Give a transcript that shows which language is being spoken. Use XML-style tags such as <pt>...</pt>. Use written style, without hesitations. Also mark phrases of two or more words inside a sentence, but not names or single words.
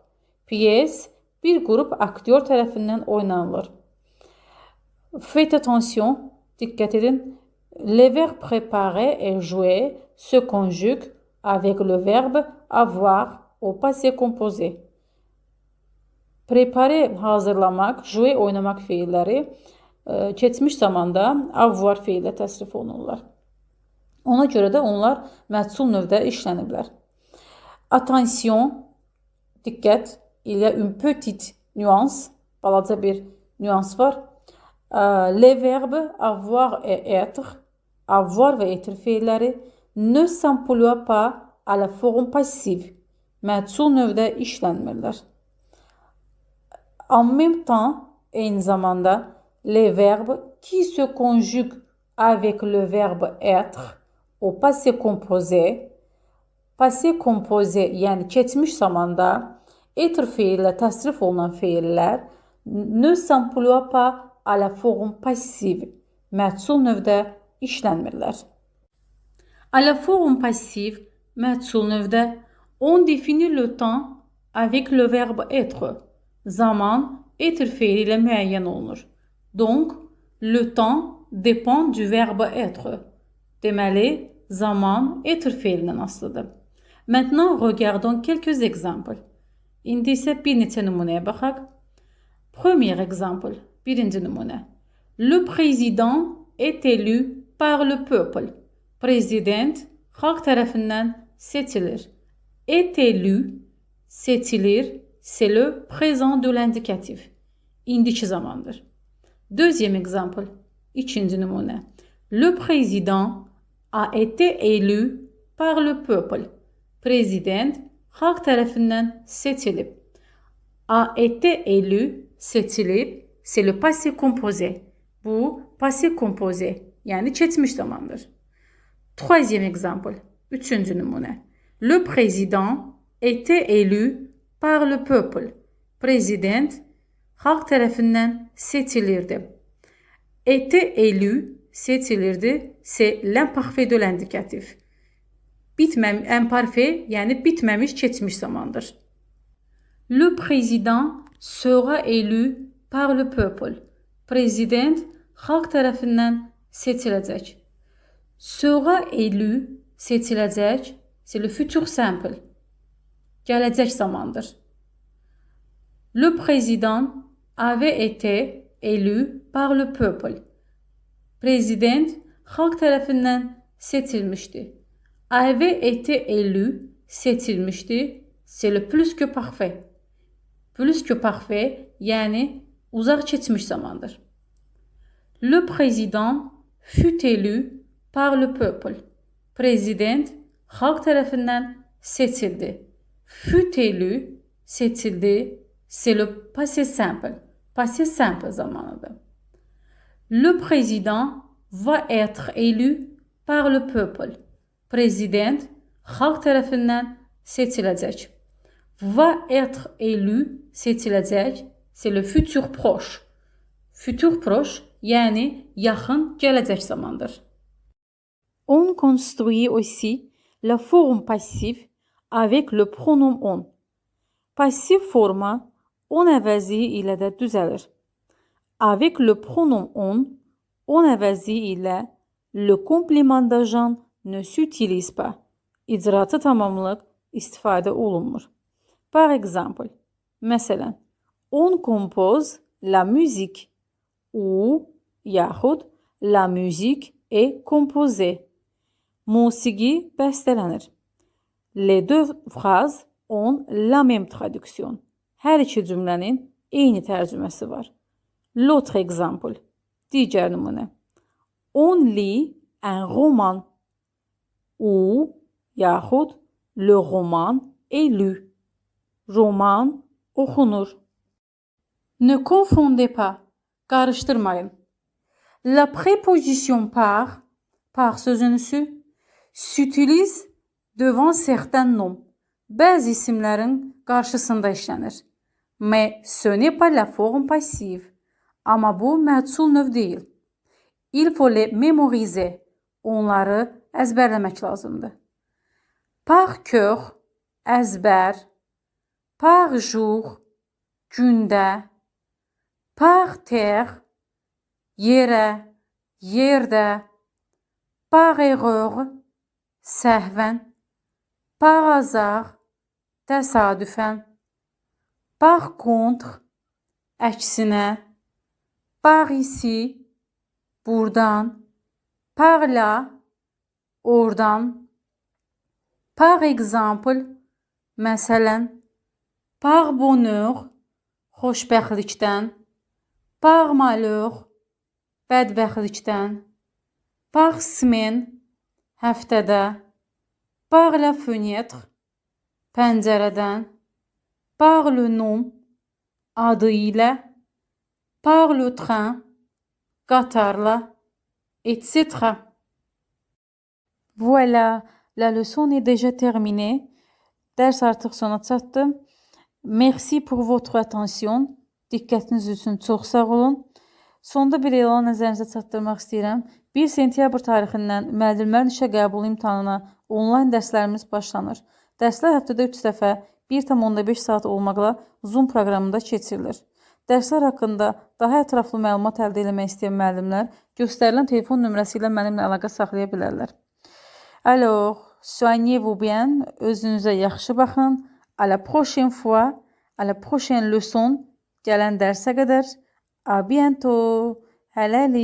<az>Pièce bir qrup aktyor tərəfindən oynanılır.</az> <fr>Faites attention.</fr> <az>Diqqət edin.</az> <fr>Le verbe préparer et jouer se conjuguent avec le verbe avoir au passé composé.</fr> <az>Préparer hazırlamaq, jouer oynamaq feilləri keçmiş zamanda avoir feillə təsrif olunurlar. Ona görə də onlar məhsul növdə işləniblər.</az> <fr>Attention, diqqət, il y a une petite nuance,</fr> <az>balaca bir nuance var.</az> <fr>Les verbes avoir et être,</fr> <az>avoir və être feilləri</az> <fr>ne s'emploient pas à la forme passive.</fr> <az>Məhsul növdə işlənmirlər.</az> <fr>En même temps,</fr> <az>eyni zamanda,</az> <fr>les verbes qui se conjuguent avec le verbe être au passé composé,</fr> <az>yəni keçmiş zamanda être feillə təsrif olunan feillər</az> <fr>ne s'emploient pas à la forme passive.</fr> <az>Məhsul növdə işlənmirlər.</az> <fr>À la forme passive,</fr> <az>məhsul növdə,</az> <fr>on définit le temps avec le verbe être.</fr> <az>Zaman être feili ilə müəyyən olunur.</az> <fr>Donc, le temps dépend du verbe être.</fr> <az>Deməli, zaman être feilindən asılıdır.</az> <fr>Maintenant, regardons quelques exemples.</fr> <az>İndi isə bir neçə nümunəyə baxaq.</az> <fr>Premier exemple,</fr> <az>birinci nümunə.</az> <fr>Le président est élu par le peuple.</fr> <az>Prezident xalq tərəfindən seçilir.</az> <fr>Est élu, seçilir, c'est le présent de l'indicatif.</fr> <az>İndiki zamandır.</az> <fr>Deuxième exemple,</fr> <az>ikinci nümunə.</az> <fr>Le président a été élu par le peuple.</fr> <az>Prezident xalq tərəfindən seçilib.</az> <fr>A été élu, seçilib, c'est le passé composé.</fr> <az>Bu,</az> <fr>passé composé,</fr> <az>yəni keçmiş zamandır.</az> <fr>Troisième exemple,</fr> <az>üçüncü nümunə.</az> <fr>Le président était élu par le peuple.</fr> <az>Prezident xalq tərəfindən seçilirdi.</az> <fr>Était élu, seçilirdi, c'est l'imparfait de l'indicatif. Imparfait,</fr> <az>yəni bitməmiş keçmiş zamandır.</az> <fr>Le président sera élu par le peuple.</fr> <az>Prezident xalq tərəfindən seçiləcək.</az> <fr>Sera élu, seçiləcək, c'est le futur simple.</fr> <az>Gələcək zamandır.</az> <fr>Le président avait été élu par le peuple.</fr> <az>Prezident xalq tərəfindən seçilmişdi.</az> <fr>Avait été élu, seçilmişdi, c'est le plus que parfait. Plus que parfait,</fr> <az>yəni uzaq keçmiş zamandır.</az> <fr>Le président fut élu par le peuple.</fr> <az>Prezident xalq tərəfindən seçildi.</az> <fr>Fut élu, seçildi, c'est le passé simple.</fr> <az>Passé simple zamanıdır.</az> <fr>Le président va être élu par le peuple.</fr> <az>Prezident xalq tərəfindən seçiləcək.</az> <fr>Va être élu, seçiləcək, c'est le futur proche. Futur proche,</fr> <az>yəni yaxın gələcək zamandır.</az> <fr>On construit aussi la forme passive avec le pronom on.</fr> <az>Passiv forma on əvəzi ilə də düzəlir.</az> <fr>Avec le pronom on</fr> <az>əvəzi ilə</az> <fr>le complément d'agent ne s'utilise pas.</fr> <az>İcraatı tamamlıq istifadə olunmur.</az> <fr>Par exemple, məsələn, On compose la musique. Ou yaxud la musique est composée.</fr> <az>Musiqi bəstələnir.</az> <fr>Les deux phrases ont la même traduction.</fr> <az>Hər iki cümlənin eyni tərcüməsi var.</az> <fr>L'autre exemple.</fr> <az>Digər nümunə.</az> <fr>On lit un roman. Ou yaxud le roman est lu.</fr> <az>Roman oxunur.</az> <fr>Ne confondez pas.</fr> <az>Qarışdırmayın.</az> <fr>La préposition par sözünüsü s'utilise devant certains noms.</fr> <az>Bəzi isimlərin qarşısında işlənir.</az> <fr>Mais ce n'est pas la forme passive.</fr> <az>Amma bu məhsul növ deyil.</az> <fr>Il faut les mémoriser.</fr> <az>Onları əzbərləmək lazımdır.</az> <fr>Par cœur, əzbər. Par jour, gündə. Par terre,</fr> <az>yerə, yerdə.</az> <fr>Par erreur, səhvən. Par hasard, təsadüfən. Par contre, əksinə. Par ici, buradan. Par là, oradan. Par exemple, məsələn. Par bonheur, xoşbəxtlikdən. Par malheur, bədbəxtlikdən. Par semaine, həftədə. Par la fenêtre, pəncərədən. Par le nom,</fr> <az>adı ilə.</az> <fr>Par le train, qatarla, etc. Voilà, la leçon est déjà terminée.</fr> <az>Dərs artıq sona çatdı.</az> <fr>Merci pour votre attention.</fr> <az>Diqqətiniz üçün çox sağ olun. Sonda bir elan nəzərinizə çatdırmaq istəyirəm. 1 sentyabr tarixindən müəllimlərin işə qəbul imtahanına onlayn dərslərimiz başlanır. Dərslər həftədə 3 dəfə 1,5 saat olmaqla Zoom proqramında keçirilir. Dərslər haqqında daha ətraflı məlumat əldə etmək istəyən müəllimlər göstərilən telefon nömrəsi ilə mənimlə əlaqə saxlaya bilərlər.</az> <fr>Alors, soignez-vous bien,</fr> <az>özünüzə yaxşı baxın.</az> <fr>À la prochaine fois, à la prochaine leçon.</fr> <az>Gələn dərsə qədər.</az> <fr>À bientôt.</fr> <az>Hələlik.</az>